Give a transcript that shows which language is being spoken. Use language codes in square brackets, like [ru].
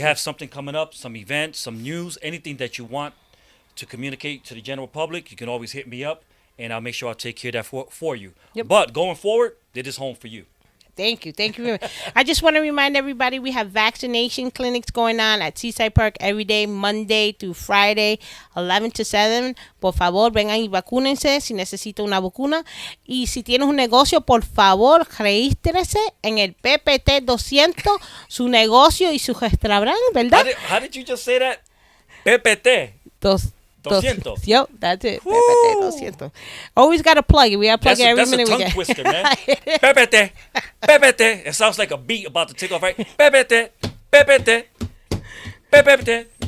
[en] Have something coming up, some events, some news, anything that you want to communicate to the general public, you can always hit me up, and I'll make sure I'll take care of that for you. Yep. But going forward, it is home for you. Thank you. Very much. I just want to remind everybody we have vaccination clinics going on at Seaside Park every day, Monday through Friday, 11 to 7. [es] Por favor, vengan y vacúnense si necesita una vacuna. Y si tienes un negocio, por favor, regístrese en el PPT 200, su negocio y su restaurante, ¿verdad? [en] How did you just say that? PPT. 200. Yep, that's it. PPT 200. Always got to plug it. We got to plug it every minute we get. That's a tongue twister, man. PPT. PPT. It sounds like a beat about to take off, right? PPT. PPT. PPT.